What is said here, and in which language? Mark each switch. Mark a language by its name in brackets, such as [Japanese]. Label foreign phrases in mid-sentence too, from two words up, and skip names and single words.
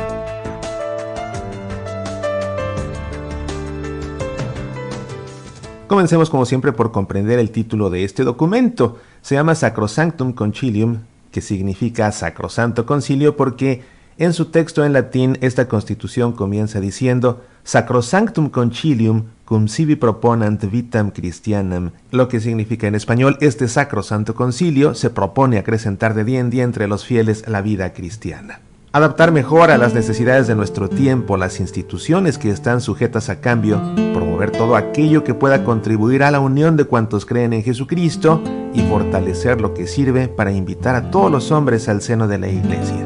[Spanish] Comencemos como siempre por comprender el título de este documento. Se llama Sacrosanctum Concilium, que significa Sacrosanto Concilio, porque en su texto en latín esta constitución comienza diciendo [Latin] Sacrosanctum Concilium cum sibi proponant vitam Christianam, [Spanish] lo que significa en español: este Sacrosanto Concilio se propone acrecentar de día en día entre los fieles la vida cristiana. Adaptar mejor a las necesidades de nuestro tiempo las instituciones que están sujetas a cambio, promover todo aquello que pueda contribuir a la unión de cuantos creen en Jesucristo y fortalecer lo que sirve para invitar a todos los hombres al seno de la Iglesia.